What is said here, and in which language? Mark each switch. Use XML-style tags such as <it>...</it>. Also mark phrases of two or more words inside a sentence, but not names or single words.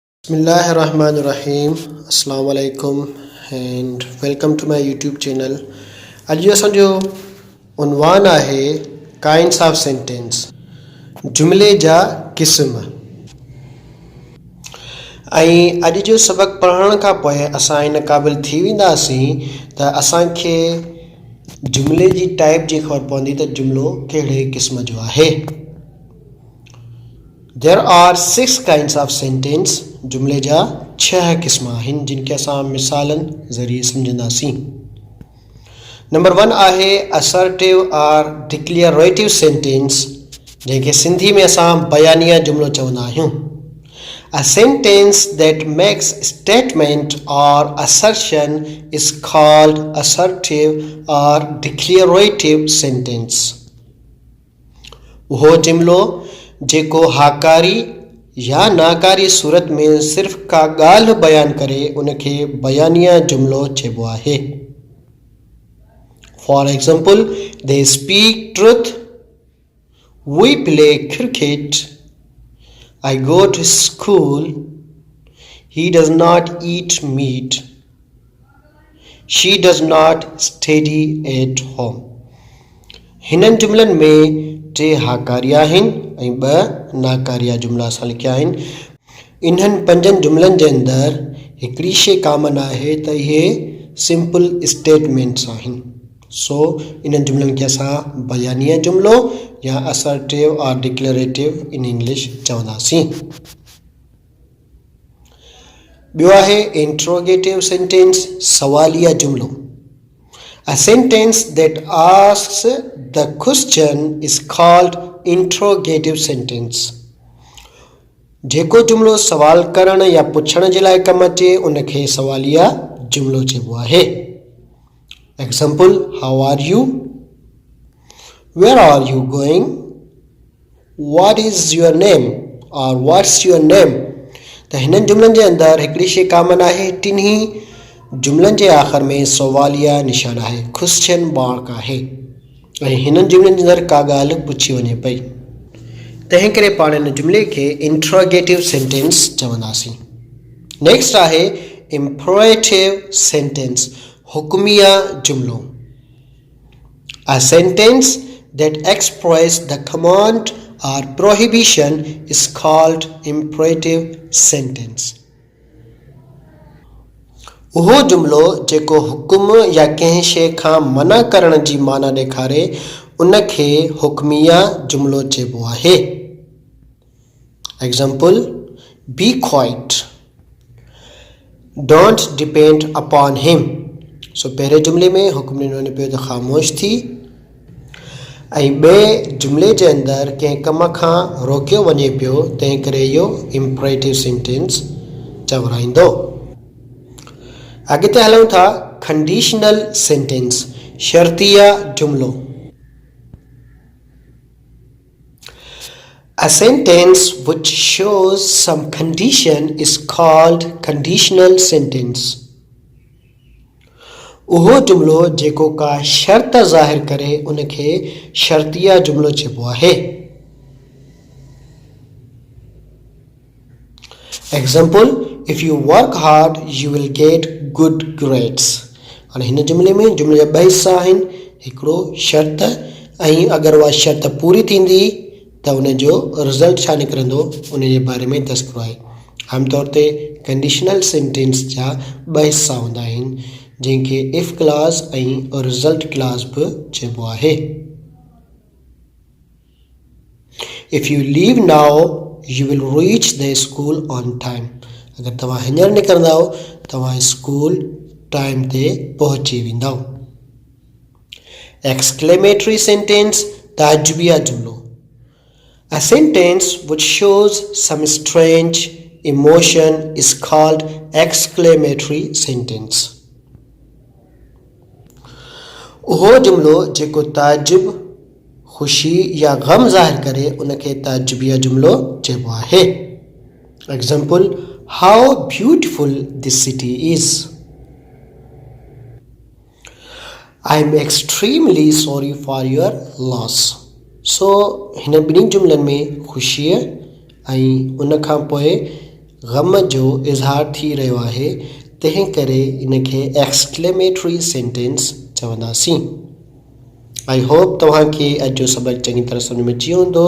<ar>بسم الله الرحمن الرحيم. السلام عليكم</ar> <en>and welcome to my YouTube channel.</en> <sd>अॼु असांजो उनवान आहे</sd> <en>kinds of sentence,</en> <sd>जुमिले जा क़िस्म। ऐं अॼु जो सबक़ पढ़ण खां पोइ असां इन क़ाबिल थी वेंदासीं त असांखे जुमिले जी टाइप जी ख़बर पवंदी त जुमिलो कहिड़े क़िस्म जो आहे।</sd> <en>There are 6 kinds of sentence.</en> <sd>जुमिले जा 6 क़िस्म आहिनि जिन खे असां मिसालनि ज़रिए सम्झंदासीं। नंबर 1 आहे</sd> <en>assertive or declarative sentence,</en> <sd>जंहिंखे सिंधी में असां बयानिया जुमिलो चवंदा आहियूं।</sd> <en>A sentence that makes statement or assertion is called assertive or declarative sentence.</en> <sd>उहो जुमिलो जेको हाकारी या नाकारी सूरत में सिर्फ़ का ॻाल्हि बयान करे उनखे बयानिया जुमिलो चइबो आहे।</sd> <en>for example, they speak truth, we play cricket, I go to school, he does not eat meat, she does not study at home.</en> <sd>हिननि जुमिलनि में 3 हाकारी आहिनि ऐं 2 नाकारिया जुमिला असां लिखिया आहिनि। इन्हनि 5 जुमिलनि जे अंदरि हिकिड़ी शइ कॉमन आहे त इहे</sd> <en>simple statements</en> <sd>आहिनि। सो इन्हनि जुमिलनि खे असां बयानिया जुमिलो या</sd> <en>assertive or declarative in English</en> <sd>चवंदासीं। ॿियो आहे</sd> <en>interrogative sentence,</en> <sd>सवालिया जुमिलो।</sd> <en>A sentence that asks the question is called interrogative sentence.</en> <sd>जेको जुमिलो सवाल करण या पुछण जे लाइ कमु अचे उनखे सवालिया जुमिलो चइबो आहे।</sd> <en>एग्जाम्पल, how are you, where are you going, what is your name or what's your name।</en> <sd>त हिननि जुमिलनि जे अंदरि हिकिड़ी शइ कॉमन आहे, टिन्ही जुमिलनि जे आख़िर में सवालिया निशान आहे,</sd> <en>question mark</en> <sd>आहे ऐं हिननि जुमिलनि जे अंदरि का ॻाल्हि पुछी वञे पई। तंहिं करे पाण हिन जुमिले खे</sd> <en>interrogative sentence</en> <sd>चवंदासीं। नेक्स्ट आहे</sd> <en>imperative sentence,</en> <sd>हुक्मिया जुमिलो।</sd> <en>A sentence that expresses the command or prohibition is called imperative sentence.</en> <sd>उहो जुमिलो जेको हुकुम या कंहिं शइ खां मना करण जी माना ॾेखारे उनखे हुक्मिया जुमिलो चइबो आहे।</sd> <en>example, be quiet, don't depend upon him.</en> <sd>सो पहिरें जुमिले में हुकुम ॾिनो वञे पियो त ख़ामोश थी, ऐं ॿिए जुमिले जे अंदरि कंहिं कम खां रोकियो वञे पियो, तंहिं करे इहो</sd> <en>imperative sentence</en> <sd>चवराईंदो। अॻिते हलूं था</sd> <en>conditional sentence,</en> <sd>शर्तिया जुमिलो।</sd> <en>A sentence which shows some condition is called conditional sentence.</en> <sd>उहो जुमिलो जेको का शर्त ज़ाहिर करे उनखे शर्तिया जुमिलो चइबो आहे।</sd> <en>एग्जाम्पल, if you work hard you will get good grades।</en> <sd>हाणे हिन जुमिले में जुमिले जा 2 हिस्सा आहिनि, हिकिड़ो शर्त ऐं अगरि उहा शर्त पूरी थींदी त उनजो रिज़ल्ट छा निकिरंदो उन जे बारे में तस्करो आहे। आमतौर ते</sd> <en>conditional sentence</en> <sd>जा 2 हिस्सा हूंदा आहिनि, जंहिंखे</sd> <en>if clause</en> <sd>ऐं</sd> <en>result clause</en> <sd>बि चइबो आहे।</sd> <en>If you leave now you will reach the school on time।</en> <sd>अगर तव्हां हींअर निकिरंदव तव्हां</sd> <en>school time</en> <sd>ते पहुची वेंदव।</sd> <en>exclamatory sentence,</en> <sd>ताजबिया जुमिलो।</sd> <en>A sentence which shows some strange emotion is called exclamatory sentence.</en> <sd>उहो जुमिलो जेको ताजुब, खुशी या गम ज़ाहिर करे उनखे ताजबिया जुमिलो चइबो आहे।</sd> <en>एग्जाम्पल, how beautiful this city is, I am extremely sorry for your loss।</en> <sd>सो हिन ॿिन्ही जुमिलनि में ख़ुशीअ ऐं उन खां पोइ ग़म जो इज़हार थी रहियो आहे, तंहिं करे इनखे</sd> <en>exclamatory sentence</en> <sd>चवंदासीं।</sd> <en>I hope</en> <sd>तव्हांखे अॼु जो सबक़ चङी तरह सम्झ में अची हूंदो।</sd>